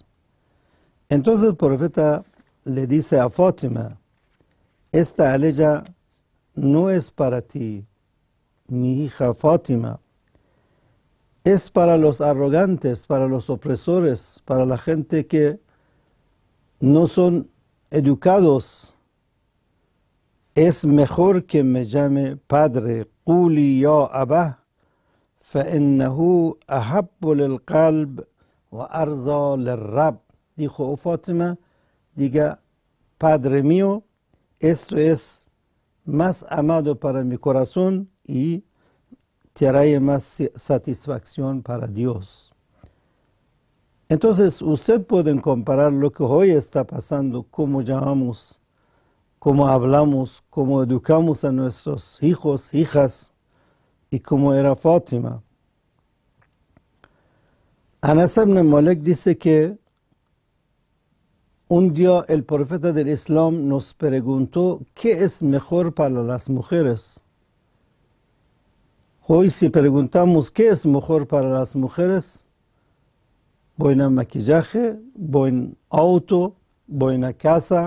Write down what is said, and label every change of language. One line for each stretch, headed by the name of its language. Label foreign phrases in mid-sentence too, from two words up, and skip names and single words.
Spanish: Entonces el profeta le dice a Fátima, esta aleya no es para ti, mi hija Fátima, es para los arrogantes, para los opresores, para la gente que no son educados. Es mejor que me llame padre,
Arabic: قولي يا أباه, فإنه أحب للقلب وأرضى للرب.
Spanish: Dijo, oh Fátima, diga, padre mío, esto es más amado para mi corazón y trae más satisfacción para Dios. Entonces, usted puede comparar lo que hoy está pasando, cómo llamamos, cómo hablamos, cómo educamos a nuestros hijos, hijas, y cómo era Fátima. Anas ibn Malik dice que un día el profeta del Islam nos preguntó qué es mejor para las mujeres. Hoy si preguntamos qué es mejor para las mujeres, buen maquillaje, buen auto, buena casa.